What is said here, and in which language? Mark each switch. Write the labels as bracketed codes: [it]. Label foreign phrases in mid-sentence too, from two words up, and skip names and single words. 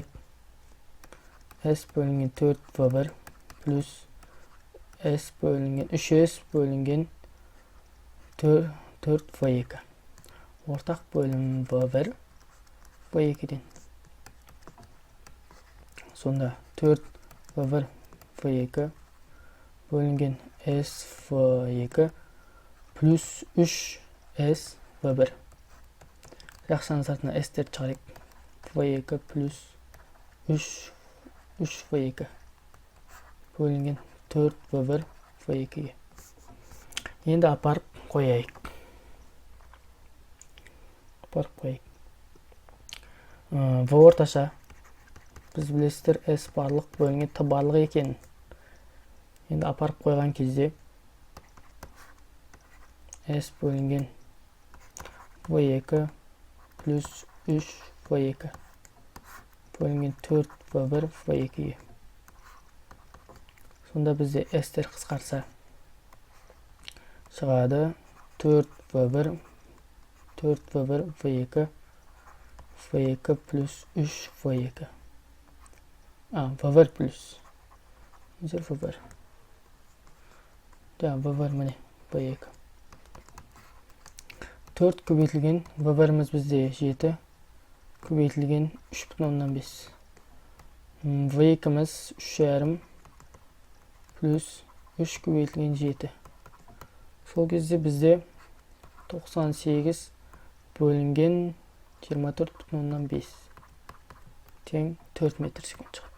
[kk] s бөлінген 4 v1 плюс s бөлінген 3s бөлінген 4 v2. Ортақ бөлім v1 v2-ден. Сонда 4 v1 v2 бөлінген s v2 плюс 3 s v1. Жақсаңыздарына s-терді шығарайық. v2 плюс 3 v2 бөлінген 4 v1 v2-ге. Енді апарып қояйық. В орташа біз білесіздер s барлық бөлінген t барлық екенін. Енді апарып қойған кезде s бөлінген v2 плюс 3 v2 бөлінген 4 v1 v2-ге. Сонда бізде s-тер қысқарса шығады 4 v1 v2 v2 плюс 3 v2. v1 плюс v1. v1 міне v2. 4 көбейтілген v1-міз бізде 7 көбейтілген 3,5. v2-міз 3,5 плюс 3 көбейтілген 7. Сол кезде бізде 98 бөлінген 24,5 тең 4 метр секунд шығады.